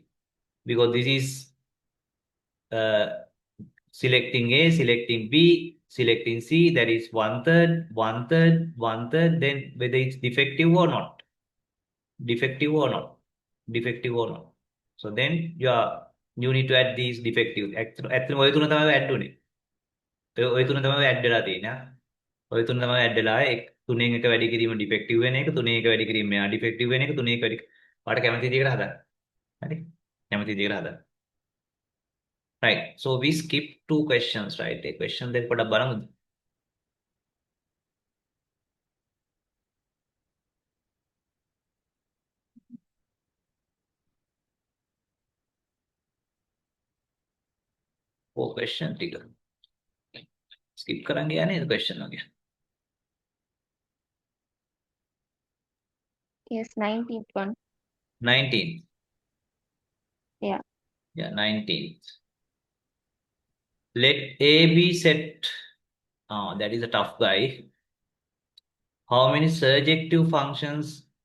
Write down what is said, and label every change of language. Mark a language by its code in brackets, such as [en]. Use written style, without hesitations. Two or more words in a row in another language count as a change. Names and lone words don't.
[en] Because this is selecting A, selecting B, selecting C, that is 1/3, 1/3, 1/3, then whether it's defective or not. Defective or not. Defective or not. So then you need to add these defective. [si] ඇත්තටම ඔය තුන තමයි add උනේ. ඔය තුන තමයි add වෙලා තියෙන්නේ. ඔය තුන තමයි add වෙලා තුනෙන් එක වැඩි කිරීම defective වෙන එක, තුනෙන් එක වැඩි කිරීම මෙයා defective වෙන එක, තුනෙන් එක වැඩි ඔයාලට කැමති විදිහකට හදන්න. හරි? කැමති විදිහකට හදන්න. [en] Right. So we skip 2 questions, right? [si] ඒ question දෙක පොඩ්ඩක් බලමුද? question ටික. skip කරන්න යන්නේ question වගේ. [en] Yes, 19th one. 19th. Yeah. Yeah, 19th. Let A be set. Oh, that is a tough guy. How many surjective functions?